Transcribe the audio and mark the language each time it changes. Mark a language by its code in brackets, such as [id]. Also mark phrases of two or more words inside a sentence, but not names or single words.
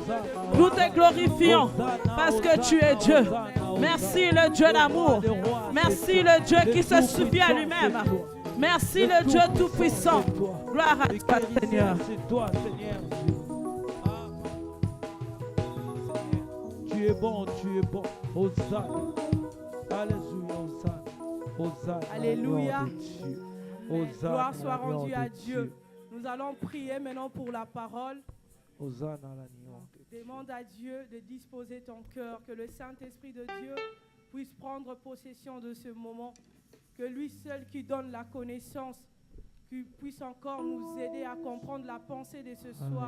[fr] Nous te glorifions parce que tu es Dieu. Merci le Dieu d'amour. Merci le Dieu qui se suffit à lui-même. Merci le Dieu tout-puissant. Gloire à toi, Seigneur. Tu es bon, tu es bon. Hosanna. Alléluia, Hosanna. Alléluia. Hosanna. Gloire soit rendue à Dieu. Nous allons prier maintenant pour la parole. Hosanna. Demande à Dieu de disposer ton cœur, que le Saint-Esprit de Dieu puisse prendre possession de ce moment, que lui seul qui donne la connaissance, qu'il puisse encore nous aider à comprendre la pensée de ce soir.